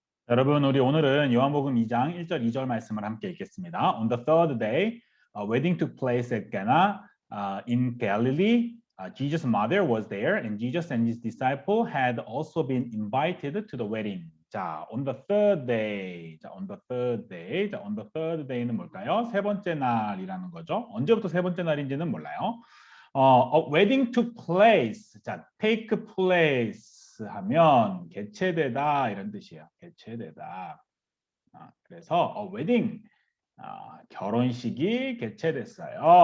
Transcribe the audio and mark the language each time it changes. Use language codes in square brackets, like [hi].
[ko] 여러분, 우리 오늘은 요한복음 2장 1절 2절 말씀을 함께 읽겠습니다. [en] On the third day, a wedding took place at Cana in Galilee. Jesus' mother was there, and Jesus and his disciple had also been invited to the wedding. 자, on the third day. 자, on the third day. 자, on the third day는 [ko] 뭘까요? 세 번째 날이라는 거죠. 언제부터 세 번째 날인지는 몰라요. [en] A wedding took place. [ko] 자, [en] take place [ko] 하면 개최되다 이런 뜻이에요. 개최되다. 그래서 [en] a wedding [ko] 결혼식이 개최됐어요.